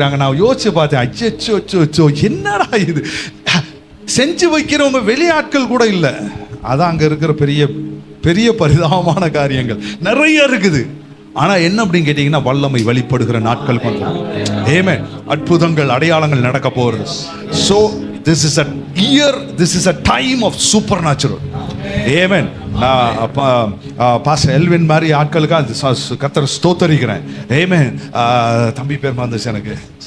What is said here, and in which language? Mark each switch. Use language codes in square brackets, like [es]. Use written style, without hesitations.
[ta] நான் யோசிச்சு பார்த்தேன், அச்சோ என்னடா இது, செஞ்சு வைக்கிறவங்க வெளியாட்கள் கூட இல்லை. அதான் அங்க இருக்கிற பெரிய பெரிய பரிதாபமான காரியங்கள் நிறைய இருக்குது. ஆனா என்ன அப்படின்னு கேட்டீங்கன்னா, வல்லமை வெளிப்படுகிற நாட்கள் கொஞ்சம். ஆமென். அற்புதங்கள் அடையாளங்கள் நடக்க போகிறது. [en] So this is a year, this is a time of supernatural. Amen. [ta] நான் பாஸ்டர் எல்வின் மாதிரி ஆட்களுக்கு கர்த்தர் ஸ்தோத்தரிக்கிறேன். ஆமென். தம்பி பேர் மறந்துச்சு எனக்கு.